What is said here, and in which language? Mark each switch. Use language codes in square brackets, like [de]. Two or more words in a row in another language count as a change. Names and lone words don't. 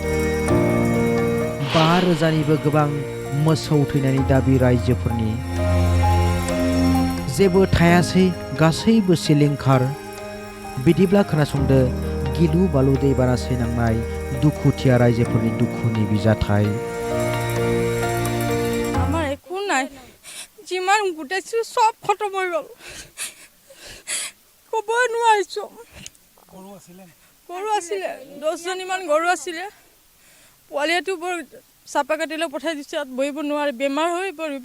[brx] 5,000निबो गोबां मोसौ थैनायनि दाबि रायजोफोरनि। जेबो थायासै, गासैबो सिलिंखार। बिदिब्ला खोनासंदो गिलु बालु दैबाना सैनांनाय दुखुथिया रायजोफोरनि दुखुनि बिजाथाय। [as] আমার একো নাই, যিমান গোটাইছো সব খতম হৈ গ'ল। ক'বই নোৱাৰিছো। গৰু আছিলে 10জনীমান গৰু আছিলে। পোৱালিটো বৰ চাপা কাটিলৈ পঠাই দিছে, ইয়াত বহিব নোৱাৰে, বেমাৰ হৈ পৰিব।